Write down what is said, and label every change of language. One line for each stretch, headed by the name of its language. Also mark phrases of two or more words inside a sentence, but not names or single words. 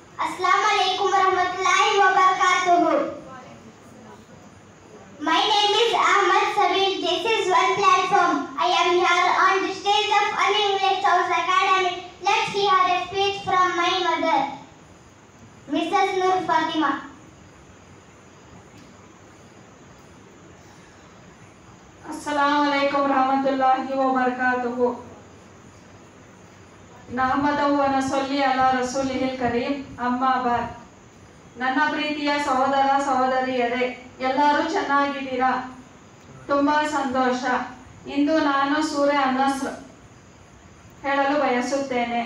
Arabic: السلام عليكم ورحمة الله وبركاته.
English: My name is Ahmad Sabir. This is one platform. I am here on the stage of English House Academy. Let's hear a speech from my mother, Mrs. Nur Fatima.
Arabic: السلام عليكم ورحمة الله وبركاته. نحمده ونصلي على رسوله الكريم أما بعد.
Kannada: ನನ್ನ ಪ್ರೀತಿಯ ಸಹೋದರ ಸಹೋದರಿಯರೇ, ಎಲ್ಲರೂ ಚೆನ್ನಾಗಿದ್ದೀರಾ? ತುಂಬಾ ಸಂತೋಷ. ಇಂದು ನಾನು ಸೂರೆ ಅನ್-ನಸ್ರ್ ಹೇಳಲು ಬಯಸುತ್ತೇನೆ.